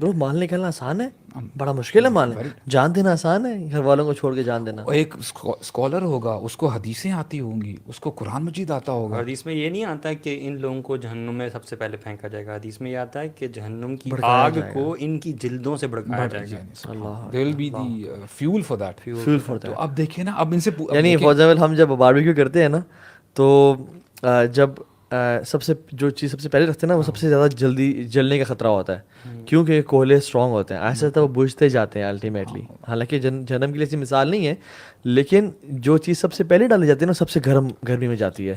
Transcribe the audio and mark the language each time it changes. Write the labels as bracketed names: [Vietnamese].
[Urdu] برو مال نکلنا آسان ہے, بڑا مشکل ہے مال, جان دینا آسان ہے, گھر والوں کو چھوڑ کے جان دینا. ایک اسکالر ہوگا, اس کو حدیثیں آتی ہوں گی, اس کو قرآن مجید آتا ہوگا. حدیث میں یہ نہیں آتا کہ ان لوگوں کو جہنم میں سب سے پہلے پھینکا جائے گا. حدیث میں یہ آتا ہے کہ جہنم کی آگ کو ان کی جلدوں سے بھڑکایا جائے گا. [English] There will be the fuel for that. [Urdu] تو اب دیکھیں نا, اب ان سے یعنی [English] for example [Urdu] ہم جب باربیکیو کرتے ہیں نا تو جب سب سے جو چیز سب سے پہلے رکھتے ہیں نا وہ سب سے زیادہ جلدی جلنے کا خطرہ ہوتا ہے, کیونکہ کولے اسٹرانگ ہوتے ہیں, ایسا وہ بجھتے جاتے ہیں الٹیمیٹلی. حالانکہ جہنم کے لیے ایسی مثال نہیں ہے, لیکن جو چیز سب سے پہلے ڈالی جاتی ہے نا سب سے گرمی میں جاتی ہے,